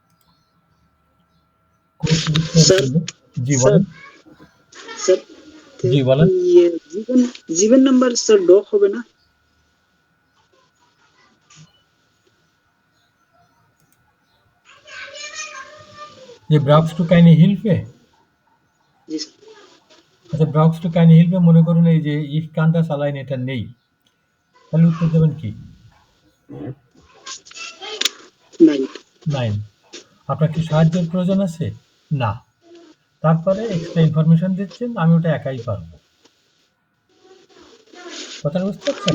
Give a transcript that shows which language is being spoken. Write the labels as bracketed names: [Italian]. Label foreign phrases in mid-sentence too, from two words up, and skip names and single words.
[Bangla] কোর্স বুকটা স্যার জি স্যার বলেন। স্যার জি বলেন। জীবন নাম্বার স্যার ডক হবে না? [German] যে brauchst du keine Hilfe? [Bangla] জি স্যার। আচ্ছা, [German] brauchst du keine Hilfe [Bangla] মনে করুন এই যে [German] ich kann das allein [Bangla] এটা নেই, তাহলে উত্তর দেবেন কি? নাই। নাইন। আপনার কি সাহায্যের প্রয়োজন আছে? না। তারপরে [English] extra information [Bangla] দিচ্ছেন আমি ওটা একাই পারবো। কথাটা বুঝতে পারছেন?